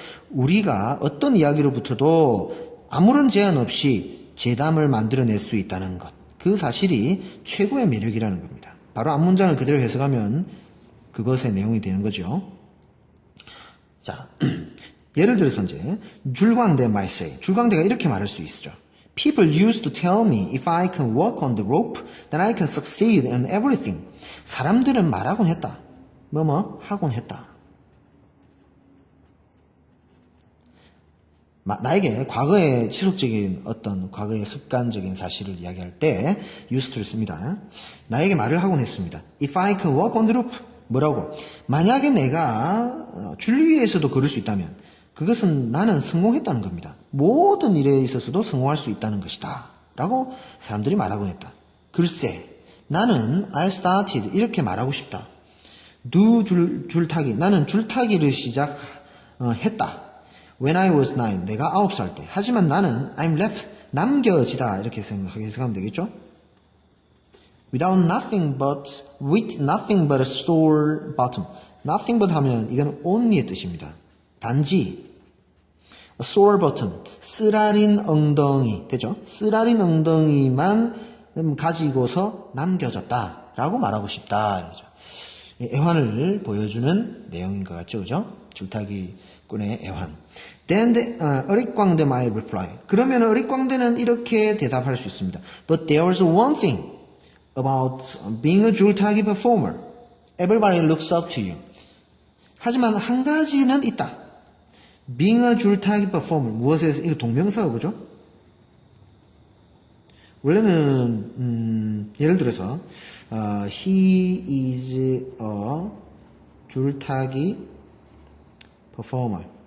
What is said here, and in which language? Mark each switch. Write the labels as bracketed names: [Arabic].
[Korean] 우리가 어떤 이야기로부터도 아무런 제한 없이 제담을 만들어낼 수 있다는 것. 그 사실이 최고의 매력이라는 겁니다. 바로 앞문장을 그대로 해석하면 그것의 내용이 되는 거죠. 자, 예를 들어서 이제 줄광대 [English] might say, [Korean] 줄광대가 이렇게 말할 수 있죠. [English] People used to tell me if I can walk on the rope, then I can succeed in everything. [Korean] 사람들은 말하곤 했다. 하곤 했다. 나에게 과거의 지속적인 어떤 과거의 습관적인 사실을 이야기할 때 [English] used to [Korean] 를 씁니다. 나에게 말을 하곤 했습니다. [English] If I could walk on the roof. [Korean] 뭐라고? 만약에 내가 줄 위에서도 걸을 수 있다면 그것은 나는 성공했다는 겁니다. 모든 일에 있어서도 성공할 수 있다는 것이다. 라고 사람들이 말하곤 했다. 글쎄, 나는 [English] I started [Korean] 이렇게 말하고 싶다. do 줄타기. 나는 줄타기를 시작했다. [English] When I was 9. [Korean] 내가 9살 때. 하지만 나는 [English] I'm left. [Korean] 남겨지다. 이렇게 해석하면 되겠죠? [English] with nothing but a sore bottom. nothing but [Korean] 하면 이건 only의 뜻입니다. 단지 [English] a sore bottom. [Korean] 쓰라린 엉덩이. 되죠? 쓰라린 엉덩이만 가지고서 남겨졌다. 라고 말하고 싶다. 이러죠. 애환을 보여주는 내용인 것 같죠? 그죠? 줄타기 꾼의 애환. [English] Then 어릿광대 might reply. [Korean] 그러면 어릿광대는 이렇게 대답할 수 있습니다. [English] But there's one thing about being a 줄타기 performer. Everybody looks up to you. [Korean] 하지만 한 가지는 있다. [English] Being a 줄타기 performer. [Korean] 무엇에서, 이거 동명사가 그죠? 원래는, 예를 들어서, [English] he is a 줄타기 performer.